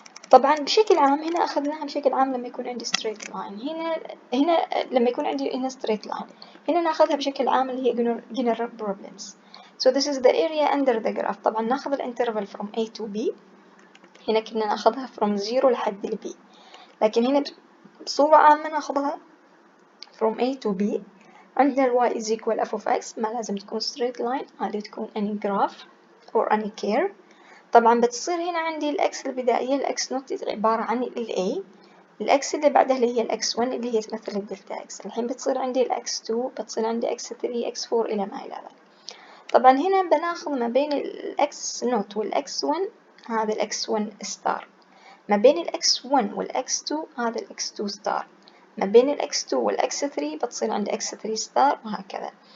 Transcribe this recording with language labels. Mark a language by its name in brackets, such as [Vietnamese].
[Arabic] طبعا بشكل عام هنا أخذناها بشكل عام لما يكون عندي straight line، هنا لما يكون عندي هنا straight line، هنا ناخذها بشكل عام اللي هي [English] general problems. So this is the area under the graph. [Arabic] طبعا ناخذ الانترفال [English] from A to B [Arabic] هنا كنا ناخذها from 0 لحد ال B، لكن هنا بصورة عامة ناخذها [English] from A to B. [Arabic] عندنا ال y is equal f of x، ما لازم تكون straight line، هذه تكون [English] any graph or any curve. [Arabic] طبعا بتصير هنا عندي ال x البدائية ال x not عبارة عن ال A، ال x اللي بعدها اللي هي ال x1 اللي هي تمثل الدلتا x. الحين بتصير عندي ال x2، بتصير عندي x3 x4 إلى ما إلى ذلك. طبعا هنا بناخذ ما بين ال x not وال x1 هذا ال x1 star، ما بين ال x1 وال x2 هذا ال x2 star، ما بين ال x2 وال x3 بتصير عندي x3 star، وهكذا.